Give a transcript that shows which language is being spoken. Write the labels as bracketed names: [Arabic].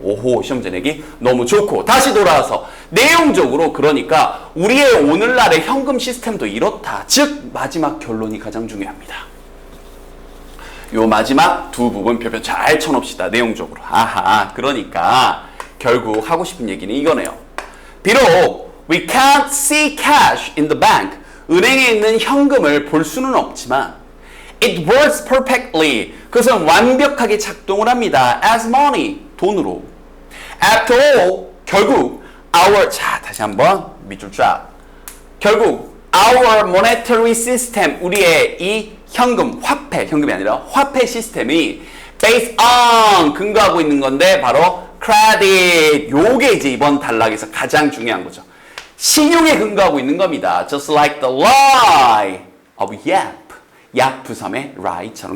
[Korean] 오호 시험지 내기 너무 좋고 다시 돌아와서 내용적으로 그러니까 우리의 오늘날의 현금 시스템도 이렇다. 즉 마지막 결론이 가장 중요합니다. 요 마지막 두 부분 별표 잘 쳐놓읍시다. 내용적으로. 그러니까 결국 하고 싶은 얘기는 이거네요. 비록 [English] we can't see cash in the bank. [Korean] 은행에 있는 현금을 볼 수는 없지만 [English] it works perfectly. [Korean] 그것은 완벽하게 작동을 합니다. [English] as money. [Korean] 돈으로. [English] after all. [Korean] 결국 our 자 다시 한번 밑줄 쫙. 결국 [English] our monetary system. [Korean] 우리의 이 현금이 아니라 화폐 시스템이 [English] based on [Korean] 근거하고 있는 건데 바로 credit. 요게 이제 이번 단락에서 가장 중요한 거죠. 신용에 근거하고 있는 겁니다. [English] Just like the lie of Yap. [Korean] 약부삼의 lie처럼.